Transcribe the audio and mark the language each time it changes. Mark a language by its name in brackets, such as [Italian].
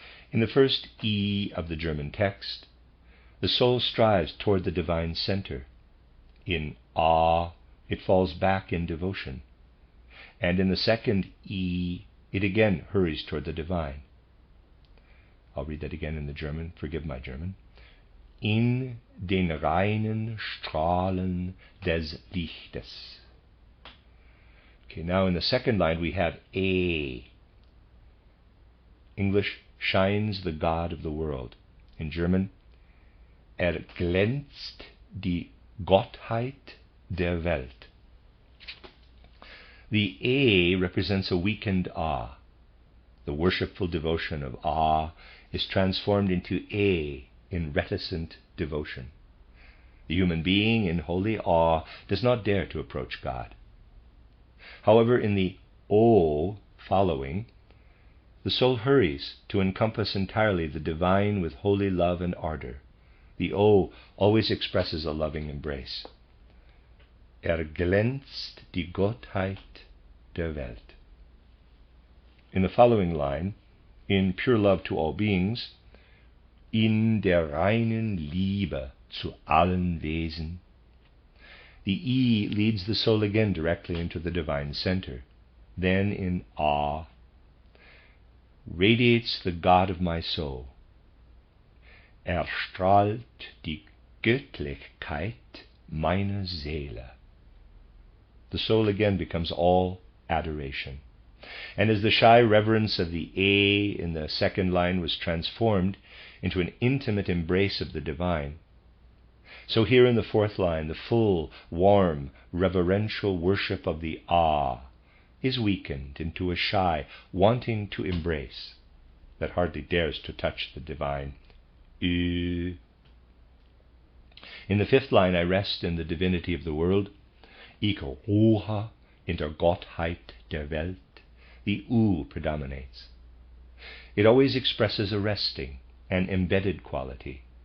[English] In the first E of the German text, the soul strives toward the divine center. In Ah, it falls back in devotion. And in the second E, it again hurries toward the divine. I'll read that again in the German. Forgive my German. [German] In den reinen Strahlen des Lichtes. [English] Okay, now in the second line we have A. English, shines the God of the world. In German, [German] glänzt die Gottheit der Welt. [English] The A represents a weakened Ah. The worshipful devotion of Ah is transformed into A in reticent devotion. The human being in holy awe does not dare to approach God. However, in the O following, the soul hurries to encompass entirely the divine with holy love and ardor. The O always expresses a loving embrace. [German] Glänzt die Gottheit der Welt. [English] In the following line, in pure love to all beings, [German] in der reinen Liebe zu allen Wesen. [English] The E leads the soul again directly into the divine center. Then in Ah, radiates the God of my soul. [German] Strahlt die Göttlichkeit meiner Seele. [English] The soul again becomes all adoration. And as the shy reverence of the A in the second line was transformed into an intimate embrace of the divine, so here in the fourth line, the full, warm, reverential worship of the Ah is weakened into a shy, wanting to embrace that hardly dares to touch the divine. In the fifth line, I rest in the divinity of the world. [German] Ich ruhe in der Gottheit der Welt. [English] The U predominates. It always expresses a resting, an embedded quality.